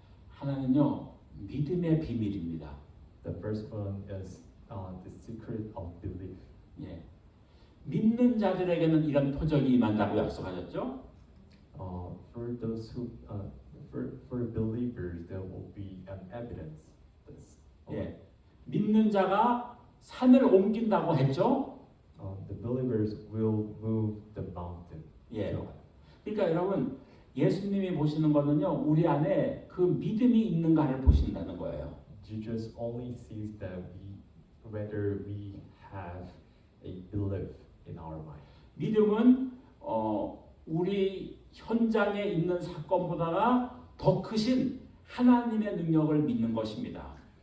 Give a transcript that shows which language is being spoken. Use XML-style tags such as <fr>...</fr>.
<ko>하나는요 믿음의 비밀입니다.</ko> <en>The first one is the secret of belief.</en> <ko>예. 믿는 자들에게는 이런 표적이 임한다고 약속하셨죠?</ko> <en>For those who for believers there will be an evidence.</en> <ko>예. 믿는 자가 산을 옮긴다고 했죠.</ko> <en>The believers will move the mountain.</en> <ko>예. 그러니까 여러분 예수님이 보시는 거는요 우리 안에 그 믿음이 있는가를 보신다는 거예요.</ko> <en>Jesus only sees that whether we have a belief in our mind.</en> <ko>믿음은 우리 현장에 있는 사건보다가 더 크신 하나님의 능력을 믿는 것입니다.</ko>